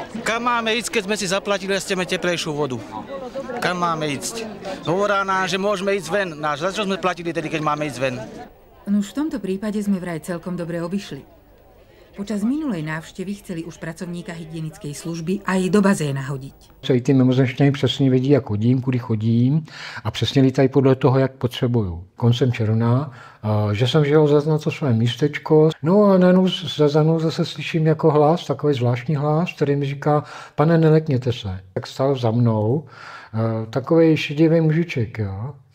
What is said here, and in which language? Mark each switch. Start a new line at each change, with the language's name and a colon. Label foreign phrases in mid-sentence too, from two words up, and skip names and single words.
Slovak: Kam máme ísť, keď sme si zaplatili a chceme teplejšiu vodu? Kam máme ísť? Hovorá nám, že môžeme ísť ven. Za čo sme platili tedy, keď máme ísť ven? No už v tomto prípade sme vraj celkom dobre obišli. Počas minulej návštěvy chceli už pracovníka hygienickej služby aj do bazéna hodiť.
Czech: Celý ty mimozemšťané přesně vědí, jak chodím, kudy chodím a přesně lítají podle toho, jak potřebuju. Koncem června, že jsem žil zase na to své místečko. No a najednou za mnou zase slyším jako hlas, takový zvláštní hlas, který mi říká, pane, nelekněte se. Tak stál za mnou takový šedivý mužiček, jo.